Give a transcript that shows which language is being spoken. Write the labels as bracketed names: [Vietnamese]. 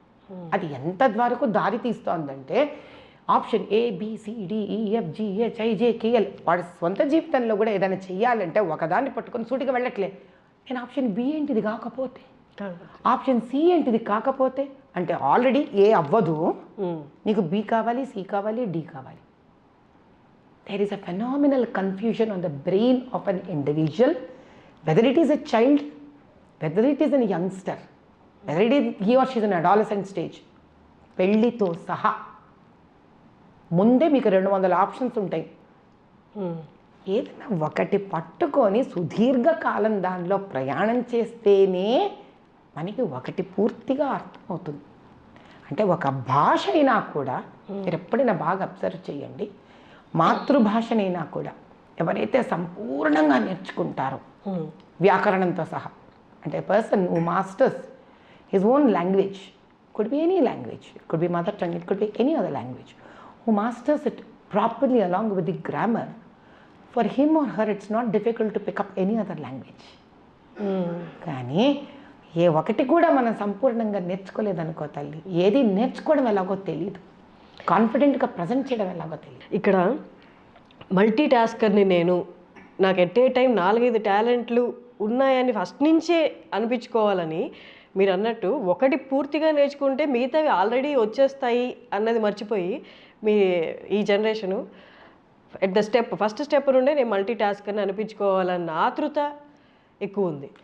[Telugu] ఇది అది ఎంత వరకు దారి తీస్తోందంటే ఆప్షన్ ABCDEFGHIJKL వాడి సొంత జీవితంలో కూడా ఏదైనా చెయ్యాలంటే ఒకదాన్ని పట్టుకొని సూటిగా వెళ్ళట్లే. నేను ఆప్షన్ B ఏంటిది కాకపోతే, ఆప్షన్ C ఏంటిది కాకపోతే, అంటే ఆల్రెడీ A అవ్వదు, నీకు B కావాలి, C కావాలి, D కావాలి. [English] there is a phenomenal confusion on the brain of an individual, whether it is a child, whether it is a youngster, whether it is he or she is in adolescent stage. [Telugu] పెళ్ళితో సహా ముందే మీకు 200 options ఉంటాయి. ఏదైనా ఒకటి పట్టుకొని సుదీర్ఘకాలం దానిలో ప్రయాణం చేస్తేనే మనకి ఒకటి పూర్తిగా అర్థమవుతుంది. అంటే ఒక భాష అయినా కూడా మీరు ఎప్పుడైనా బాగా అబ్జర్వ్ చేయండి, మాతృభాషనైనా కూడా ఎవరైతే సంపూర్ణంగా నేర్చుకుంటారో వ్యాకరణంతో సహా, అంటే person who masters his own language, [English] could be any language, it could be mother tongue, it could be any other language, who masters it properly along with the grammar, for him or her it's not difficult to pick up any other language. [Telugu] కానీ ఏ ఒకటి కూడా మనం సంపూర్ణంగా నేర్చుకోలేదనుకో తల్లి, ఏది నేర్చుకోవడం ఎలాగో తెలియదు, కాన్ఫిడెంట్గా ప్రజెంట్ చేయడం ఎలాగో తెలియదు. ఇక్కడ మల్టీ టాస్కర్ని నేను, నాకు ఎట్ ఏ టైం 4-5 టాలెంట్లు ఉన్నాయని ఫస్ట్ నుంచే అనిపించుకోవాలని మీరు అన్నట్టు ఒకటి పూర్తిగా నేర్చుకుంటే మిగతావి ఆల్రెడీ వచ్చేస్తాయి అన్నది మర్చిపోయి మీ ఈ generation at the first step నుండే నేను మల్టీ టాస్క్ అని అనిపించుకోవాలన్న ఆతృత ఎక్కువ ఉంది.